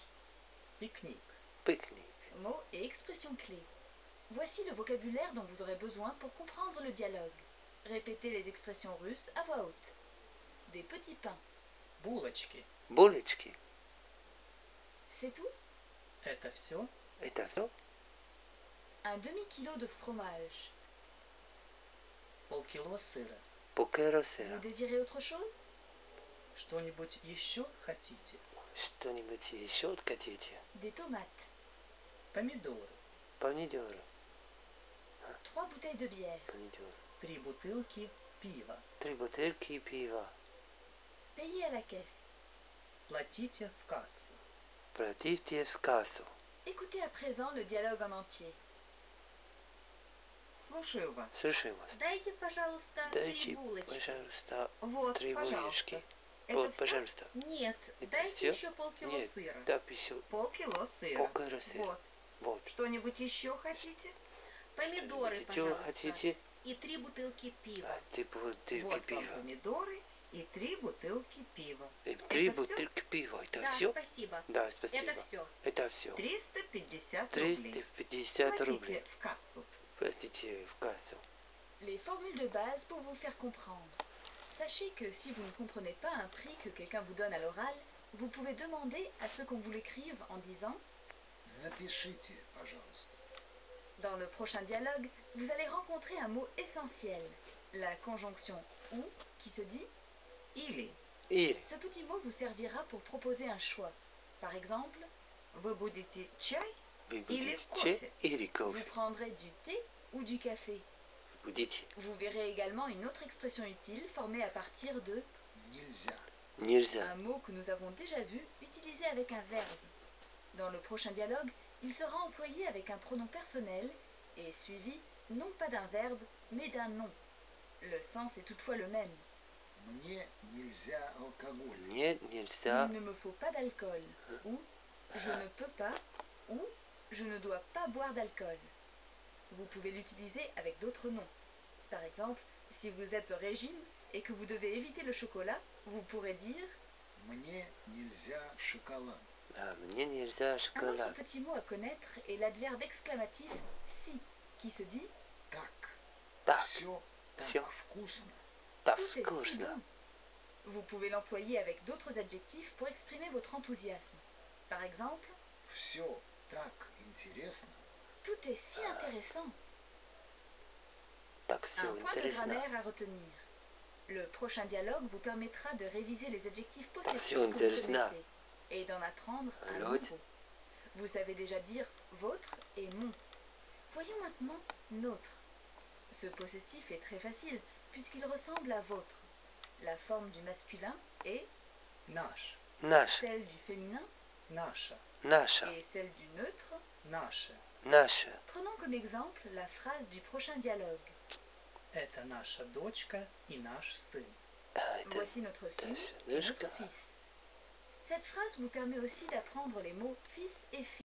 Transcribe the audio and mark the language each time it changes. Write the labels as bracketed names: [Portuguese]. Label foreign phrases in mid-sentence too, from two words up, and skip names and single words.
[Russian] Пикник. Пикник. [French] Mots et expressions clés. Voici le vocabulaire dont vous aurez besoin pour comprendre le dialogue. Répétez les expressions russes à voix haute. Des petits pains. [Russian] Булочки. Булочки. [French] C'est tout? [Russian] Это все? Это все? [French] Un demi-kilo de fromage. [Russian] Полкило сыра. Полкило [French] Vous [Russian] сыра. [French] désirez autre chose? [Russian] Что-нибудь еще хотите? Что-нибудь еще хотите? [French] Des tomates. [Russian] Помидоры. Помидоры. [French] 3 bouteilles de bière. [Russian] Помидоры. 3 бутылки пива. 3 бутылки пива. Payez à la caisse. Платите в кассу. Платите в кассу. [French] Écoutez à présent le dialogue en entier. [Russian] Слушаю вас. Слушаю вас. Дайте, пожалуйста, 3 Дайте, булочки. пожалуйста, Вот, 3 пожалуйста. булочки. Это Вот, всё? пожалуйста. Нет, Это дайте всё? еще полкило Нет, сыра. да, все. Полкило сыра. Полкило сыра. Вот. Вот. Что-нибудь еще хотите? Помидоры, Что-нибудь еще пожалуйста. хотите? И 3 бутылки пива. 3 бутылки Вот вам пива. помидоры и 3 бутылки пива. 3 Это всё? бутылки пива. Это Да, все? спасибо. Да, спасибо. Это все. Это все. 350 рублей. 350 рублей. Платите в кассу. Платите в кассу. [French] Les formules de base pour vous faire comprendre. Sachez que si vous ne comprenez pas un prix que quelqu'un vous donne à l'oral, vous pouvez demander à ce qu'on vous l'écrive en disant [Russian] Напишите, пожалуйста. [French] dans le prochain dialogue, vous allez rencontrer un mot essentiel, la conjonction ou qui se dit. [Russian] Или Или [French] Ce petit mot vous servira pour proposer un choix. Par exemple, [Russian] вы будете чай, вы или будете кофе. чай или [French] vous [Russian] кофе. [French] prendrez du thé ou du café. [Russian] Будете. [French] Vous verrez également une autre expression utile formée à partir de [Russian] Нельзя. Нельзя. [French] un mot que nous avons déjà vu utilisé avec un verbe. Dans le prochain dialogue, il sera employé avec un pronom personnel et suivi non pas d'un verbe, mais d'un nom. Le sens est toutefois le même. [Russian] Мне нельзя алкоголь. Мне нельзя. [French] Il ne me faut pas d'alcool, ou je ne peux pas, ou je ne dois pas boire d'alcool. Vous pouvez l'utiliser avec d'autres noms. Par exemple, si vous êtes au régime et que vous devez éviter le chocolat, vous pourrez dire [Russian] Мне нельзя шоколад. Мне нельзя [French] un autre [Russian] шоколад. [French] petit mot à connaître est l'adverbe exclamatif si, qui se dit [Russian] Так. Так, Все всё. так вкусно. так [French] tout est si [Russian] вкусно. [French] bon. Vous pouvez l'employer avec d'autres adjectifs pour exprimer votre enthousiasme. Par exemple, [Russian] Все так интересно. [French] tout est si intéressant. [Russian] Так все [French] Un point de [Russian] интересно. [French] grammaire à retenir. Le prochain dialogue vous permettra de réviser les adjectifs c'est possessifs que vous intéressant. connaissez et d'en apprendre un L'autre. nouveau. Vous savez déjà dire votre et mon. Voyons maintenant notre. Ce possessif est très facile puisqu'il ressemble à votre. La forme du masculin est [Russian] Наш. Наш. [French] celle du féminin [Russian] Наша. Наша. [French] et celle du neutre. [Russian] Наше. Наша. [French] Prenons comme exemple la phrase du prochain dialogue. [Russian] Это наша дочка и наш сын. Это [French] Voici notre fille [Russian] naша [French] et notre [Russian] дочка. [French] fils. Cette phrase vous permet aussi d'apprendre les mots fils et fille.